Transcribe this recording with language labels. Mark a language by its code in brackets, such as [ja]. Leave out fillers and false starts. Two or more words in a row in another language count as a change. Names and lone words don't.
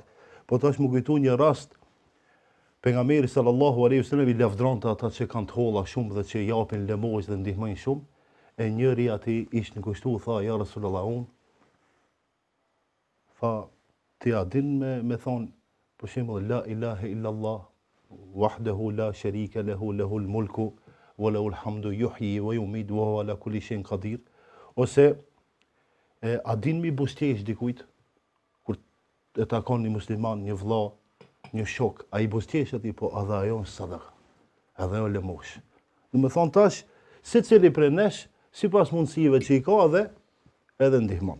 [sq] Po tash më kujtu një rast, pejgamberi [ar] صلى الله عليه وسلم [sq] i lavdronte ata që kanë të holla shumë dhe që japin lëmosë dhe ndihmojnë shumë, e njëri ati ishtë në kushtu, tha, [ar] يا رسول الله, [sq] unë, tha, ti a din me thonë, për shembull, [ar] لا إله إلا الله وحده لا شريك له له الملك وله الحمد يحيي ويميت وهو على كل شيء قدير, [sq] ose a din mi bustjesh dikujt, kur e takon një musliman, një vëlla, një shok, a i bustjesh ati, po edhe ajo në sadaka, edhe ajo lëmosh. Dhe me thonë tash, secili prej nesh, sipas mundësive që i ka edhe ndihmon.